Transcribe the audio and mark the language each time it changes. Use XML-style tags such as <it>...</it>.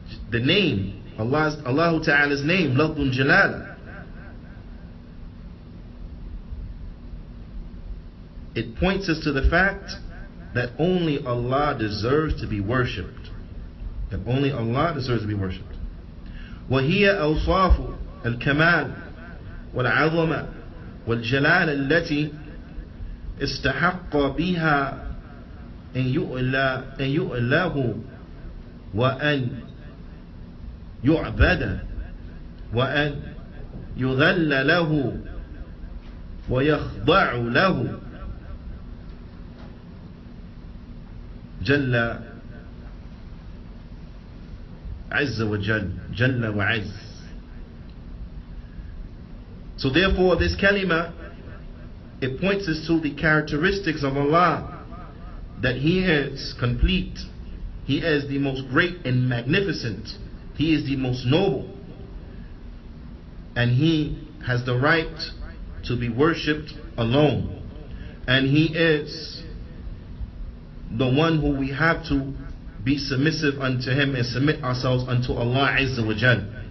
<en>The name, Allah Ta'ala's name, Lafzul Jalala, it points us to the fact that only Allah deserves to be worshipped. That only Allah deserves to be worshipped.</en> <ar>وهي أوصاف الكمال والعظمة والجلال التي استحق بها يؤله وأن يعبد وأن يذل له ويخضع له جل عز وجل جل وعز.</ar> <en>So therefore this kalima, it points us to the characteristics of Allah, that He is complete, He is the most great and magnificent, He is the most noble, and He has the right to be worshipped alone, and He is the one who we have to be submissive unto Him and submit ourselves unto Allah Azza wa Jal.</en>